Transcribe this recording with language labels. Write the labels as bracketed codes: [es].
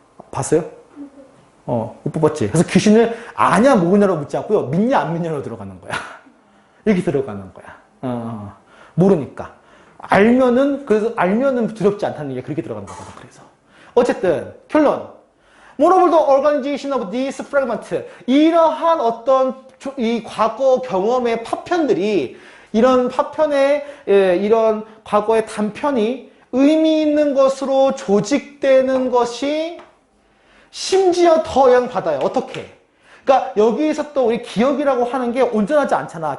[ko] 봤어요? 못 뽑았지. 그래서 귀신을 아냐 모르냐로 묻지 않고요. 믿냐 안 믿냐로 들어가는 거야. 이렇게 들어가는 거야. 모르니까. 그래서 알면은 두렵지 않다는 얘기가 그렇게 들어가는 거거든. 그래서. 어쨌든, 결론. [en] Moreover, the organization of these fragments. [ko] 이러한 어떤 이 과거 경험의 파편들이, 이런 파편의, 이런 과거의 단편이 의미 있는 것으로 조직되는 것이 심지어 더 영향받아요. 어떻게? 그러니까 여기에서 또 우리 기억이라고 하는 게 온전하지 않잖아.